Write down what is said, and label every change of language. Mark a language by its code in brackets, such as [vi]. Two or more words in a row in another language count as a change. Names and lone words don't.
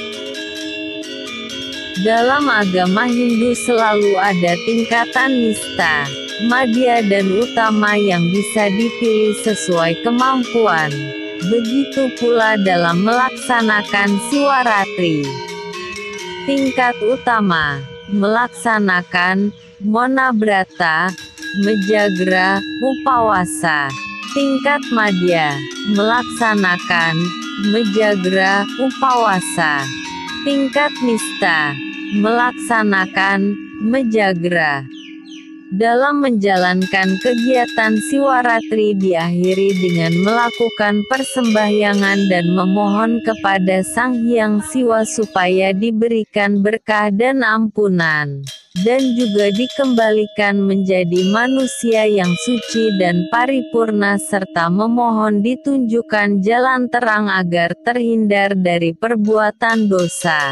[id] Dalam agama Hindu selalu ada tingkatan nista, madhya dan utama yang bisa dipilih sesuai kemampuan. Begitu pula dalam melaksanakan Siwaratri. Tingkat utama, melaksanakan Mona Brata, Mejagra, Upawasa. Tingkat madhya, melaksanakan Mejagra, Upawasa. Tingkat nista, melaksanakan Mejagra. Dalam menjalankan kegiatan Siwaratri diakhiri dengan melakukan persembahyangan dan memohon kepada Sang Hyang Siwa supaya diberikan berkah dan ampunan, dan juga dikembalikan menjadi manusia yang suci dan paripurna serta memohon ditunjukkan jalan terang agar terhindar dari perbuatan dosa.